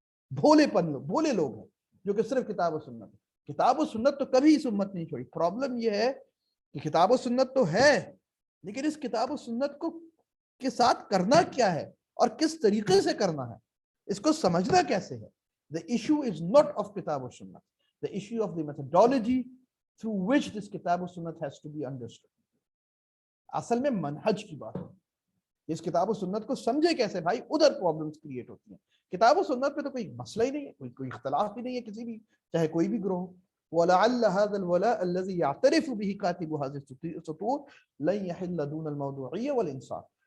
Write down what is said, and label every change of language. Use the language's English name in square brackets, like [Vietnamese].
[Urdu] بھولے لوگ ہیں جو کہ صرف کتاب و سنت تو کبھی اس امت نہیں چھوڑی. پرابلم یہ ہے کہ کتاب و سنت تو ہے، لیکن اس کتاب و سنت کو کے ساتھ کرنا کیا ہے اور کس طریقے سے کرنا ہے، اس کو سمجھنا کیسے ہے. [English] The issue is not of کتاب و سنت. The issue of the methodology through which this کتاب و سنت has to be understood. [Urdu] اصل میں منہج کی بات ہے. اس کتاب و سنت کو سمجھے کیسے بھائی، ادھر پرابلمز کریٹ ہوتی ہیں. کتاب و سنت پہ تو کوئی مسئلہ ہی نہیں ہے، کوئی اختلاف ہی نہیں ہے کسی بھی، چاہے کوئی بھی گروہ. [Arabic] وَلَعَلَّ هَذَا الْوَلَاءَ الَّذِي يَعْتَرِفُ بِهِ كَاتِبُ هَذِهِ السُّطُورِ لَن يَحِلَّ دُونَ الْمَوْضُوعِيَّةِ وَالْإِنصَافِ.